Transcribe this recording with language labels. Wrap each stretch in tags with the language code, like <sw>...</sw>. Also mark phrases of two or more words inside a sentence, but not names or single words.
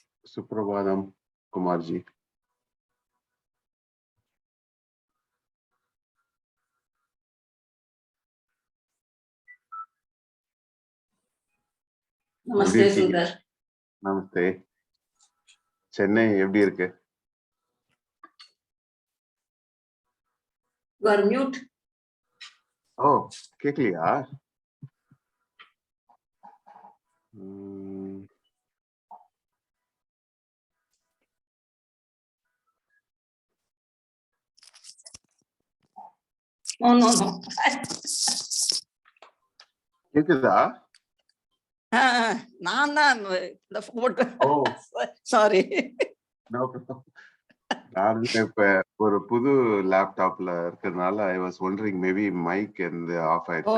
<ta>Suprabhadam, Kumarji. Namaste, Sundar. Namaste. Chennai, எப்படி இருக்கு?</ta> <en>You are mute.</en> <ta>Oh, கேக்கலையா? No. கேக்குதா? நான் தான் இந்த போட்டோ. Oh, சாரி. நான் இப்ப ஒரு புது லேப்டாப்ல இருக்கிறதுனால</ta> <en>I was wondering maybe mic and off</en> <ta>ஆயிடுச்சு.</ta>